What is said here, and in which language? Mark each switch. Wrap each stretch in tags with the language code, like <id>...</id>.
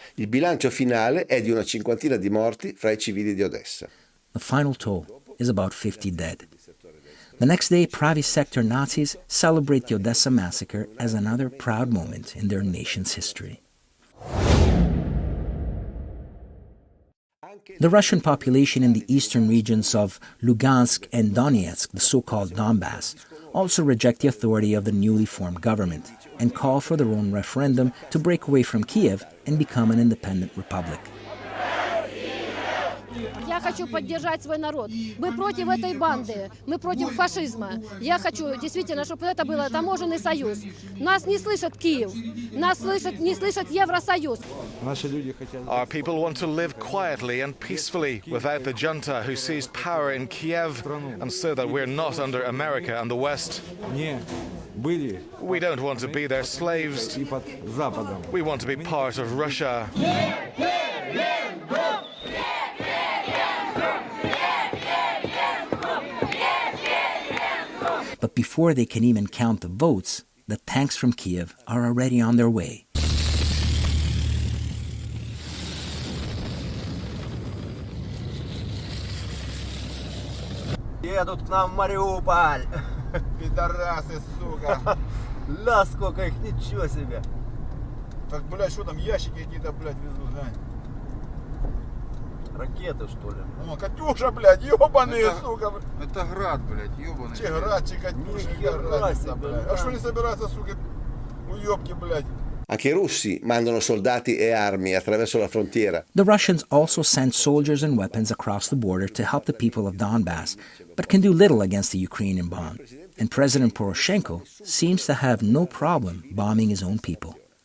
<it>Il bilancio finale è di una cinquantina di morti fra i civili di Odessa.</it> <en>The final toll is about 50 dead. The next day, Pravi sector Nazis celebrate the Odessa massacre as another proud moment in their nation's history. The Russian population in the eastern regions of Lugansk and Donetsk, the so-called Donbass, also reject the authority of the newly formed government and call for their own referendum to break away from Kiev and become an independent republic.</en> <ru>Я хочу поддержать свой народ. Мы против этой банды, мы против фашизма. Я хочу действительно, чтобы это был таможенный союз. Нас не слышит Киев, нас не слышит Евросоюз.</ru> <en>Our people want to live quietly and peacefully without the junta who seized power in Kiev, and so that we're not under America and the West. We don't want to be their slaves. We want to be part of Russia. But before they can even count the votes, the tanks from Kiev are already on their way.</en> <ru>Едут к нам в Мариуполь. Пидорасы, сука. Ла, сколько их, ничего себе. Так, блядь, что там, ящики какие-то, блядь, везут, глянь. Ракеты, что ли? О, Катюша, блядь, ёбаные, сука. Это град, блядь, ёбаный. Че град, че Катюша, разница, блядь. А что не собираются, сука, уёбки, блядь?</ru> <it>Anche i russi mandano soldati e armi attraverso la frontiera.</it> <en>The Russians also send soldiers and weapons across the border to help the people of Donbass, but can do little against the Ukrainian bomb. And President Poroshenko seems to have no problem bombing his own people.</en>